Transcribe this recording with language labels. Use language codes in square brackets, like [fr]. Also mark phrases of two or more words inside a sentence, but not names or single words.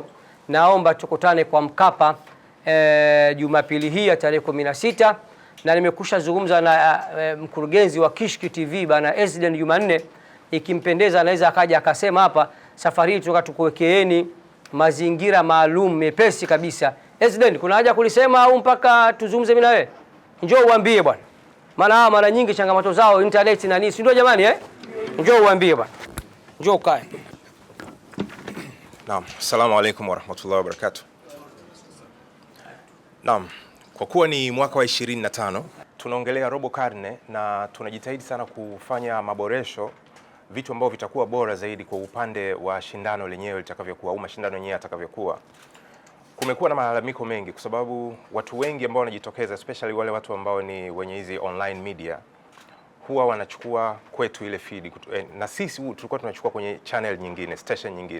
[sw] Naomba tukutane kwa Mkapa Jumapili hii ya tarehe 16, na nimekusha zungumza na mkurugenzi wa Kishki TV bana Ezden Jumanne, ikimpendeza anaweza akaja akasema hapa safari hii tunataka tukuwekeeni mazingira maalum mepesi kabisa. Ezden, kuna haja kulisema au mpaka tuzungumze mimi na wewe? Njoo uambie bwana. Maana mara nyingi changamoto zao internet na nini, si ndio jamani Njoo uambie bwana. Njoo ukae. Naam, [ar] السلام عليكم ورحمة الله وبركاته. [sw] Naam, kwa kuwa ni mwaka wa 25 tunaongelea robo karne na tunajitahidi sana kufanya maboresho, vitu ambavyo vitakuwa bora zaidi kwa upande wa shindano lenyewe litakavyokuwa au mashindano yenyewe yatakavyokuwa. Kumekuwa na malalamiko mengi kwa sababu watu wengi ambao wanajitokeza, especially wale watu ambao ni wenye hizi [en] online media, [sw] huwa wanachukua kwetu ile feed na sisi tulikuwa tunachukua kwenye channel nyingine, station nyingine.